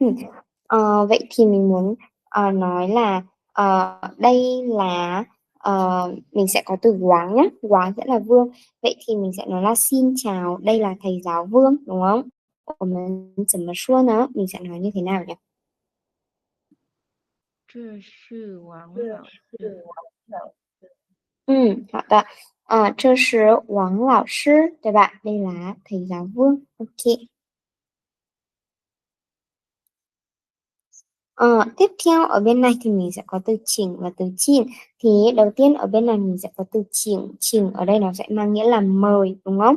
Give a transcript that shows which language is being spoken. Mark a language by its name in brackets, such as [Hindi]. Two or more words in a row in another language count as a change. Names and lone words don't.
[Vietnamese] Vậy thì mình muốn nói là đây là mình sẽ có từ Quán nhé. Quán sẽ là Vương. Vậy thì mình sẽ nói là xin chào, đây là thầy giáo Vương, đúng không? Mình sẽ nói như thế nào nhỉ? [Chinese] 这是王老师，好的. 这是王老师, 对吧? [Vietnamese] Đây là thầy giáo Vương. Ok. Tiếp theo ở bên này thì mình sẽ có từ chỉnh và từ chìn. Thì đầu tiên ở bên này mình sẽ có từ chỉnh. Chỉnh ở đây nó sẽ mang nghĩa là mời, đúng không?